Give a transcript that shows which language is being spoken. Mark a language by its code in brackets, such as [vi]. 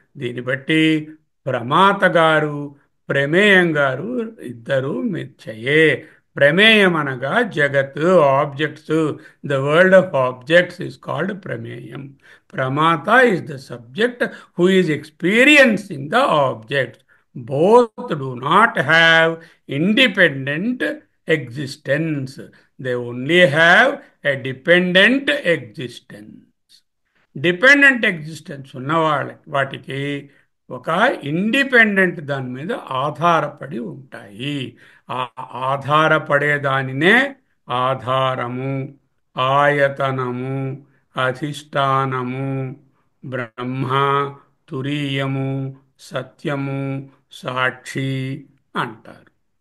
[te] దీన్ని బట్టి ప్రమాత గారు, ప్రమేయం గారు ఇద్దరు మిథ్యయే. ప్రమేయం అనగా జగత్, [en] Objects. The world of objects is called prameyam. Pramata is the subject who is experiencing the objects. Both do not have independent existence. They only have a dependent existence. [te] Dependent existence ఉన్న వాటికి ఒక ఇండిపెండెంట్ దాని మీద ఆధారపడి ఉంటాయి. ఆ ఆధారపడే దానినే ఆధారము, ఆయతనము, అధిష్టానము, బ్రహ్మ, తురీయము, సత్యము, సాక్షి అంటారు.